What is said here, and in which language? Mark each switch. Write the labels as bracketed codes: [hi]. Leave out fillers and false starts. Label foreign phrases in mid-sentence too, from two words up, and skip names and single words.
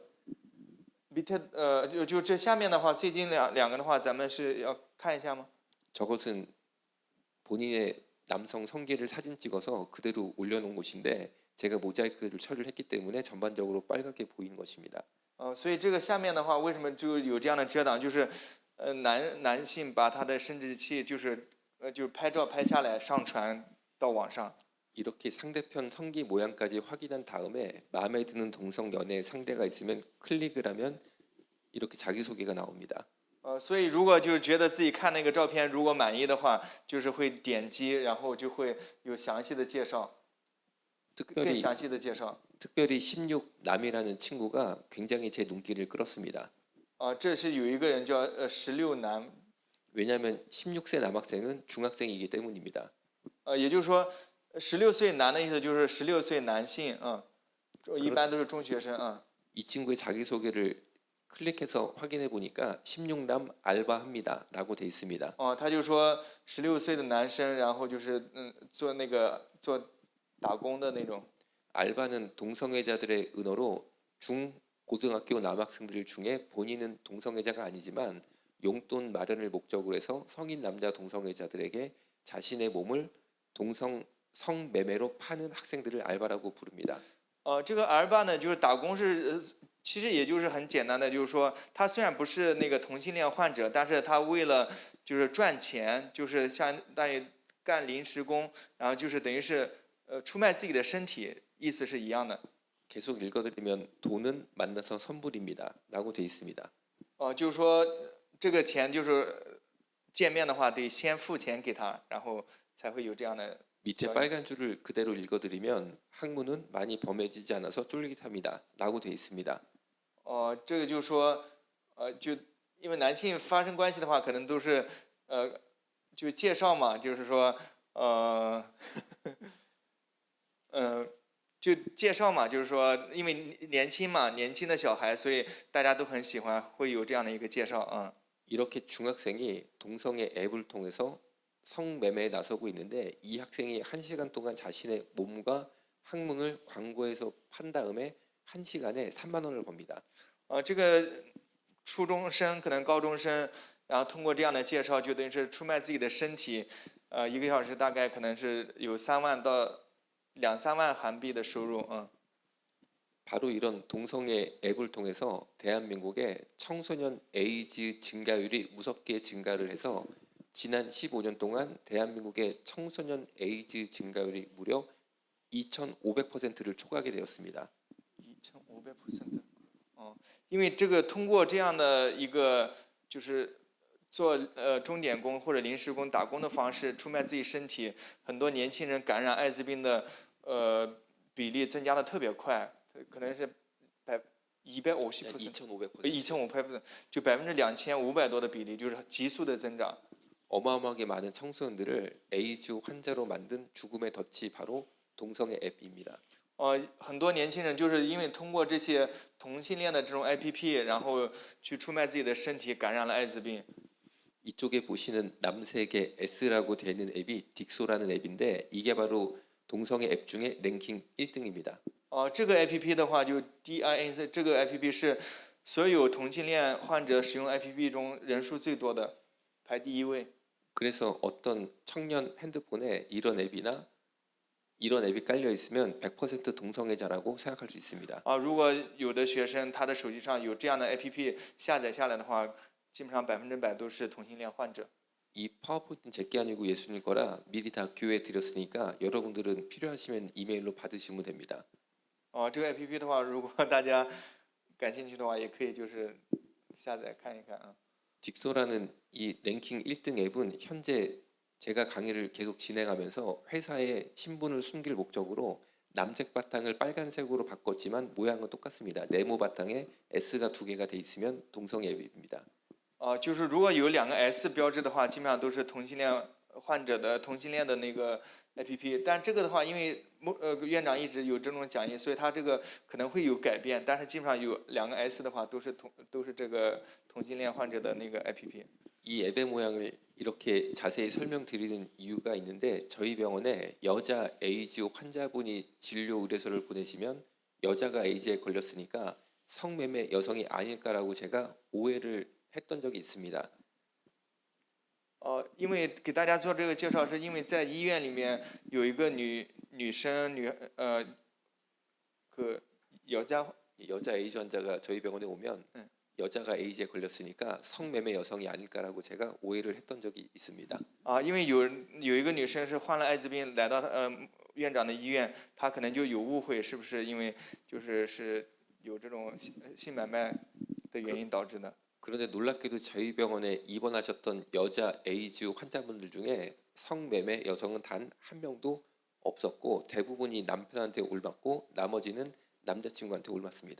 [zh] 밑에 就这下面的话，最近两个的话，咱们是要看一下吗？ [ko] 저것은 본인의 남성 성기를 사진 찍어서 그대로 올려놓은 곳인데 제가 모자이크를 처리를 했기 때문에 전반적으로 빨갛게 보이는 것입니다. [zh] 所以这个下面的话，为什么就有这样的遮挡？就是男性把他的生殖器就是拍照拍下来上传到网上。 [ko] 이렇게 상대편 성기 모양까지 확인한 다음에 마음에 드는 동성 연애 상대가 있으면 클릭을 하면 이렇게 자기소개가 나옵니다. [zh] 所以如果就是觉得自己看那个照片如果满意的话，就是会点击，然后就会有详细的介绍，更 [ko] 특별히 [zh] 详细的介绍。 [ko] 특별히 16남이라는 친구가 굉장히 제 눈길을 끌었습니다. [zh] 这是有一个人叫16男， [ko] 왜냐하면 16세 남학생은 중학생이기 때문입니다. [zh] 也就是说16岁男的意思就是16岁男性，一般都是中学生， [ko] 이 친구의 자기소개를 클릭해서 확인해 보니까 16남 알바합니다라고 돼 있습니다. [zh] 他就说16岁的男生，然后就是做打工的那种。 [ko] 알바는 동성애자들의 은어로 중고등학교 남학생들 중에 본인은 동성애자가 아니지만 용돈 마련을 목적으로 해서 성인 남자 동성애자들에게 자신의 몸을 성매매로 파는 학생들을 알바라고 부릅니다. [zh] 这个 R 吧呢，就是打工是，其实也就是很简单的，就是说他虽然不是那个同性恋患者，但是他为了就是赚钱，就是相当于干临时工，然后就是等于是出卖自己的身体，意思是一样的。 [ko] 계속 읽어드리면 돈은 만나서 선불입니다라고 돼 있습니다. [zh] 就是说这个钱就是见面的话得先付钱给他，然后才会有这样的。 [ko] 밑에 빨간 줄을 그대로 읽어드리면 학문은 많이 범해지지 않아서 쫄깃합니다라고 돼 있습니다. [zh] 这个就是说，就因为男性发生关系的话，可能都是就介绍嘛，就是说，就介绍嘛，就是说，因为年轻嘛，年轻的小孩，所以大家都很喜欢，会有这样的一个介绍。 [ko] 이렇게 중학생이 동성애 앱을 통해서 성매매에 나서고 있는데 이 학생이 1시간 동안 자신의 몸과 학문을 광고해서 판 다음에 1시간에 3만 원을 법니다. [zh] 这个初中生可能高中生，然后通过这样的介绍，就等于是出卖自己的身体，1个小时大概可能是有3万到2、3万韩币的收入。 [ko] 바로 이런 동성애 앱을 통해서 대한민국의 청소년 에이즈 증가율이 무섭게 증가를 해서 지난 15년 동안 대한민국의 청소년 에이즈 증가율이 무려 2,500%를 초과하게 되었습니다. [zh] 2500%。因为这个通过这样的一个就是做钟点工或者临时工打工的方式出卖自己身体，很多年轻人感染艾滋病的比例增加的特别快，可能是250%， 2500%，就2500多的比例，就是急速的增长。 [ko] 어마어마하게 많은 청소년들을 에이즈 환자로 만든 죽음의 덫이 바로 동성애 앱입니다. [zh] 很多年轻人就是因为通过这些同性恋的这种 APP， 然后去出卖自己的身体，感染了艾滋病。 [ko] 이쪽에 보시는 남색의 S라고 되어 있는 앱이 딕소라는 앱인데 이게 바로 동성애 앱 중에 랭킹 1등입니다. [zh] 这个 APP 的话，就 DIN 这个 APP 是所有同性恋患者使用 APP 中人数最多的，排第1位。 [ko] 그래서 어떤 청년 핸드폰에 이런 앱이 깔려 있으면 100% 동성애자라고 생각할 수 있습니다. [zh] 如果有的学生他的手机上有这样的 APP 下载下来的话，基本上100%都是同性恋患者。 [ko] 이 파워포인트는 제게 아니고 예수님 거라 미리 다 교회에 드렸으니까 여러분들은 필요하시면 이메일로 받으시면 됩니다. [zh] 这个 APP 的话，如果大家感兴趣的话，也可以就是下载看一看。 [ko] 딕소라는 이 랭킹 1등 앱은 현재 제가 강의를 계속 진행하면서 회사의 신분을 숨길 목적으로 남색 바탕을 빨간색으로 바꿨지만 모양은 똑같습니다. 네모 바탕에 S가 2개가 돼 있으면 동성애 앱입니다. [zh] 就是如果有2个 S 标志的话，基本上都是同性恋患者的同性恋的那个 APP。但这个的话，因为院长一直有这种讲义，所以他这个可能会有改变。但是基本上有2个 S 的话，都是这个同性恋患者的那个 APP。 [ko] 이 앱의 모양을 이렇게 자세히 설명드리는 이유가 있는데 저희 병원에 여자 에이즈 환자분이 진료 의뢰서를 보내시면 여자가 에이즈에 걸렸으니까 성매매 여성이 아닐까라고 제가 오해를 했던 적이 있습니다. [zh] 因为给大家做这个介绍，是因为在医院里面有一个女生 그 [ko] 여자 에이즈 환자가 저희 병원에 오면 네. 여자가 에이즈에 걸렸으니까 성매매 여성이 아닐까라고 제가 오해를 했던 적이 있습니다. [zh] 因为有一个女生是患了艾滋病来到院长的医院，她可能就有误会，是不是因为是有这种性买卖的原因导致的？ [ko] 그런데 놀랍게도 저희 병원에 입원하셨던 여자 에이즈 환자분들 중에 성매매 여성은 단 한 명도 없었고 대부분이 남편한테 올맞고 나머지는 남자친구한테 올맞습니다.